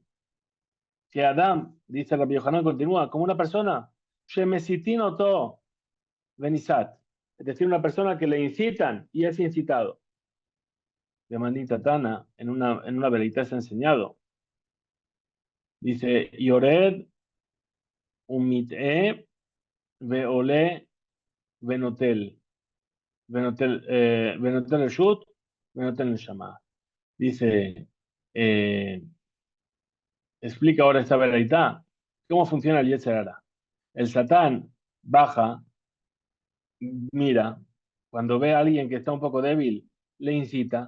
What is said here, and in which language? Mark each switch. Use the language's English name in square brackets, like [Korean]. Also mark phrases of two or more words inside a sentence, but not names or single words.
[Spanish] Que Adam, dice Rabbi Yohanan, continúa, como una persona, [Hebrew] שמסיתין אותו ונסת. [Spanish] Es decir, una persona que le incitan y es incitado. [Aramaic] דמתניתא תנא, [Spanish] en una velita se ha enseñado. Dice, [Hebrew] יורד ומתעה, ועולה, ונוטל. ונוטל את רשות, ונוטל את נשמה. [Spanish] Dice, eh, explica ahora esta verdad. ¿Cómo funciona el [Hebrew] יצר הרע? [Spanish] El Satán baja, mira, cuando ve a alguien que está un poco débil, le incita.